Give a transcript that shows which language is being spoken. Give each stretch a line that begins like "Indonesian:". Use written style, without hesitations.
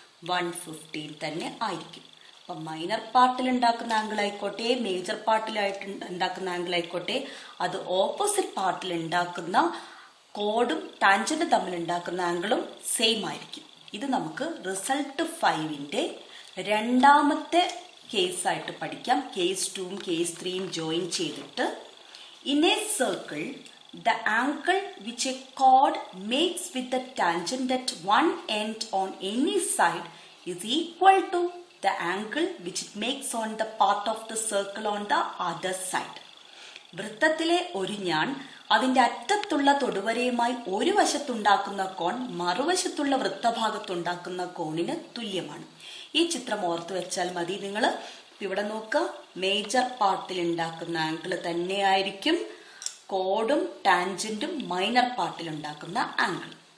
Malayalam: 115 തന്നെ ആയിരിക്കും. അപ്പൊ മൈനർ പാർട്ടിൽ ഉണ്ടാക്കുന്ന ആംഗിൾ ആയിക്കോട്ടെ, മേജർ പാർട്ടിലായിട്ട് ഉണ്ടാക്കുന്ന ആംഗിൾ ആയിക്കോട്ടെ, അത് ഓപ്പോസിറ്റ് പാർട്ടിൽ ഉണ്ടാക്കുന്ന കോഡും ടാൻജന്റും തമ്മിൽ ഉണ്ടാക്കുന്ന ആംഗിളും സെയിം ആയിരിക്കും. ഇത് നമുക്ക് റിസൾട്ട് 5ന്റെ രണ്ടാമത്തെ കേസായിട്ട് പഠിക്കാം. കേസ് 2ഉം കേസ് 3യും ജോയിൻ ചെയ്തിട്ട്, in A circle
English: the angle which a chord makes with the tangent at one end on any side is equal to the angle which it makes on the part of the circle on the other side.
Malayalam: വൃത്തത്തിലെ ഒരു ഞാൻ അതിന്റെ അറ്റത്തുള്ള തൊടുവരയുമായി ഒരു വശത്തുണ്ടാക്കുന്ന കോൺ മറുവശത്തുള്ള വൃത്തഭാഗത്തുണ്ടാക്കുന്ന കോണിന് തുല്യമാണ്. ഈ ചിത്രം ഓർത്തു വെച്ചാൽ മതി നിങ്ങൾ. ഇവിടെ നോക്കുക, മേജർ പാർട്ടിൽ ഉണ്ടാക്കുന്ന ആംഗിൾ തന്നെയായിരിക്കും കോഡും ടാൻജന്റും മൈനർ പാർട്ടിൽ ഉണ്ടാക്കുന്ന ആംഗിൾ.